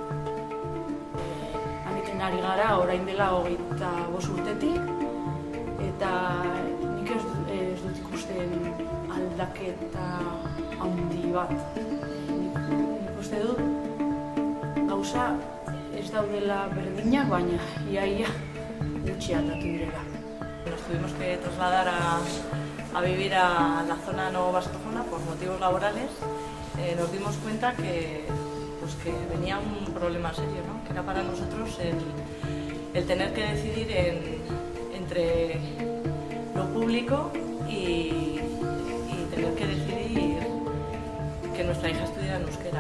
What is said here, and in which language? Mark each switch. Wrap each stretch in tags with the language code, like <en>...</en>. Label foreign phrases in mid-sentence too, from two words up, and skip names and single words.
<eu>Handiken ari gara orain dela 25 urtetik eta nik ez dut ikusten aldaketa handi bat. Nik uste dut gauza ez daudela berdinak, baina ia gutxi aldatu direla.</eu> <es>Nos tuvimos que trasladar a vivir a la zona no vascófona por motivos laborales. Nos dimos cuenta que venía un problema serio, ¿no? Que era para nosotros el tener que decidir entre lo público y tener que decidir que nuestra hija estudiara en euskera.</es>